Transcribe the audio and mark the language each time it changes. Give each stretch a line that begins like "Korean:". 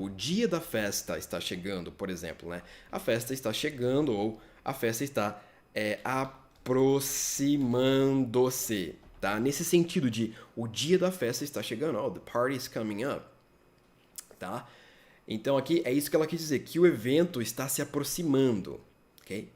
Portuguese: O dia da festa está chegando, por exemplo, né? A festa está chegando ou a festa está aproximando-se, tá? Nesse sentido de o dia da festa está chegando.
English: Oh, the party is coming up,
Portuguese: tá? Então aqui é isso que ela quis dizer, que o evento está se aproximando, ok?